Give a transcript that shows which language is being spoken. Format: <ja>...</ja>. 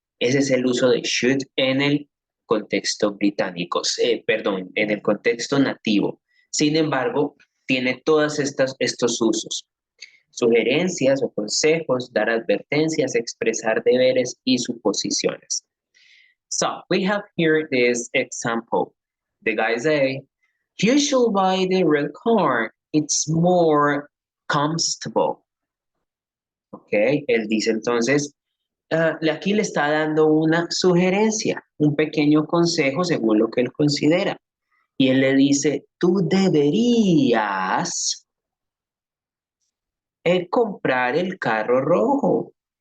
<es>Ese es el uso de should en el contexto británico, perdón, en el contexto nativo. Sin embargo, tiene todos estos usos. Sugerencias o consejos, dar advertencias, expresar deberes y suposiciones.</es> <en>So, we have here this example. The guy say, you should buy the red car. It's more comfortable.</en> <es>Ok, él dice entonces, aquí le está dando una sugerencia, un pequeño consejo según lo que él considera. Y él le dice, tú deberías comprar el carro rojo.</es>